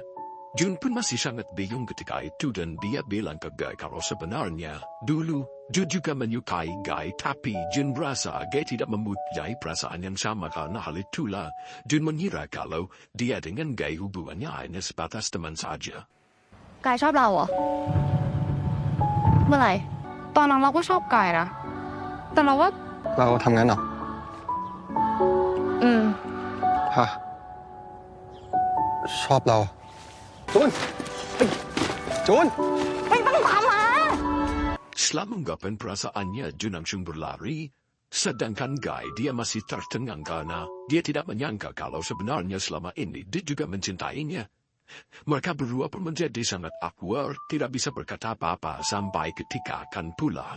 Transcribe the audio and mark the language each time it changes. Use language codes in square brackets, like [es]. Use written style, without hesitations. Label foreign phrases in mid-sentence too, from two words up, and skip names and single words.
[id] Jun pun masih sangat bingung ketika itu dan dia bilang ke Gai kalau sebenarnya dulu Jun juga menyukai Gai tapi Jun merasa Gai tidak mempunyai perasaan yang sama karena hal itulah Jun mengira kalau dia dengan Gai hubungannya hanya sebatas teman saja. [th] กายชอบเราเหรอ เมื่อไหร่ ตอนนั้นเราก็ชอบกายนะ แต่เราว่า เราทำงั้นเหรอ ฮะชอบเราจูนจูน [id] Setelah mengungkapkan perasaannya, Jun langsung berlari. Sedangkan Gai dia masih tercengang karena dia tidak menyangka kalau sebenarnya selama ini dia juga mencintainya. Mereka berdua pun menjadi sangat awkward, tidak bisa berkata apa-apa sampai ketika akan pulang.